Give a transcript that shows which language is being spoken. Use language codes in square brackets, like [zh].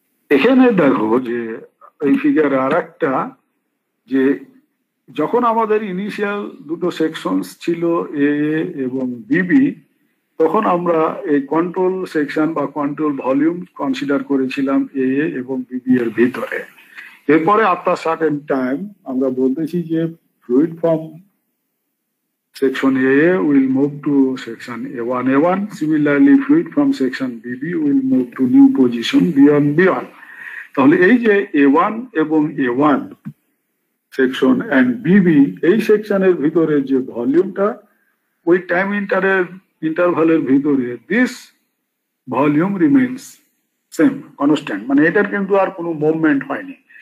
[bn] এখানে দেখো যে এই ফিগারে আরেকটা যে যখন আমাদের ইনিশিয়াল দুটো সেকশনস ছিল A এবং BB তখন আমরা এই কন্ট্রোল সেকশন বা কন্ট্রোল ভলিউম কনসিডার করেছিলাম A এবং BB এর ভিতরে এরপরে আফটার সার্টেন টাইম আমরা বলতেছি যে fluid from [en] section AA will move to section A1. Similarly, fluid from section BB will move to new position B1. [bn] তাহলে এই যে A1 এবং A1 সেকশন এন্ড বিবি, এই সেকশনের ভিতরে যে ভলিউমটা, ওই টাইম ইন্টারভালের ভিতরে [en] this volume remains same, constant, [bn] মানে এটার কিন্তু আর কোনো মুভমেন্ট হয়নি।